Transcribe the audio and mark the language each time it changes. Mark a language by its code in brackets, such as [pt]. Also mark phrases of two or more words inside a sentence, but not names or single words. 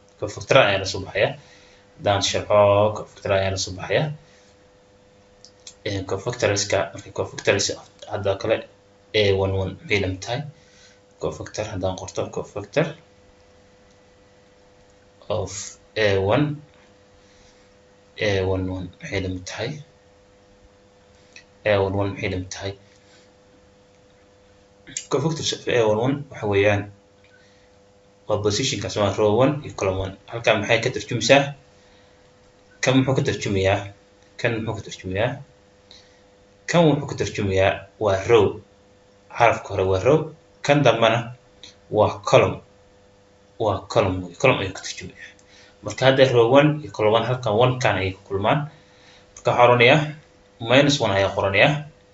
[so] haddaan sharxo cofactor ayaan la soo baxaya cofactorska marka cofactors hadda kale a11 maxay la mid tahay cofactor haddaan qorto [en] cofactor of a11 [so] maxay la mid tahay [en] cofactors of a11 [so] waxa weeyaan position kaas waa row 1 iyo column 1 halka maxay ka tarjumaysaa kan muxuu ka tarjumayaa kan wuxuu ka tarjumayaa waa row xarafka hore waa row kan dambana waa column ayuu ka tarjumayaa marka hadda row 1 iyo column 1 halkan 1 kan ay ku kulmaan marka waxaan oranayaa -1 ayaan qoranayaa